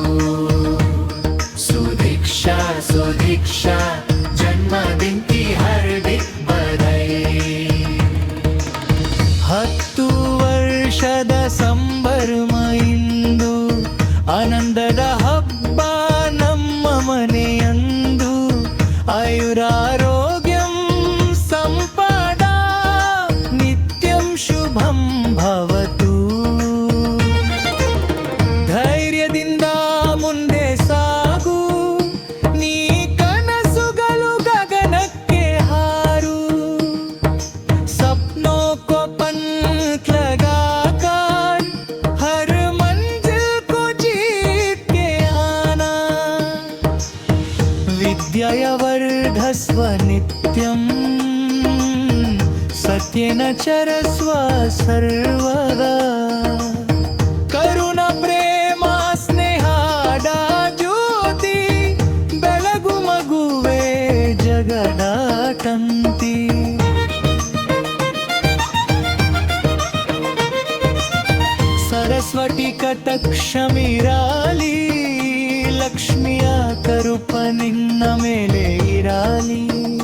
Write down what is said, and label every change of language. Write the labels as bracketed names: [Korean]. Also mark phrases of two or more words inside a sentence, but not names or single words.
[Hindi] सुदीक्षा सुदीक्षा जन्मदिन की हार्दिक बधाई. [Kannada] 10 ವರ್ಷದ ಸಂಭ್ರಮ ಇಂದು, ಆನಂದದ ಹಬ್ಬ ನಮ್ಮ ಮನೆಯಂದು. [Sanskrit] ಆಯುರಾರೋಗ್ಯಂ ಸಂಪದ ನಿತ್ಯಂ ಶುಭಂ ಭವತು. [Kannada] ಧೈರ್ಯದಿಂದ ಮುಂದೆ ಸಾಗು, ನೀ ಕನಸುಗಳು ಗಗನಕ್ಕೆ ಹಾರು. [Hindi] सपनों को पंख लगाकर हर मंज़िल को जीत के आना. [Sanskrit] ವಿದ್ಯೆಯ ವರ್ಧಸ್ವ ನಿತ್ಯಂ, ಸತ್ಯೇನ ಚರಸ್ವ ಸರ್ವದಾ. [Kannada] ಕರುಣ ಪ್ರೇಮ ಸ್ನೇಹದ ಜ್ಯೋತಿ, ಬೆಳಗು ಮಗುವೆ ಜಗದ ತಂತಿ. ಸರಸ್ವತಿ ಕಟಕ್ಷ ಮಿರಾಲಿ, ಲಕ್ಷ್ಮಿಯ ಕರುಪ ನಿನ್ನ ಮೇಲೆ ಇರಾಲಿ.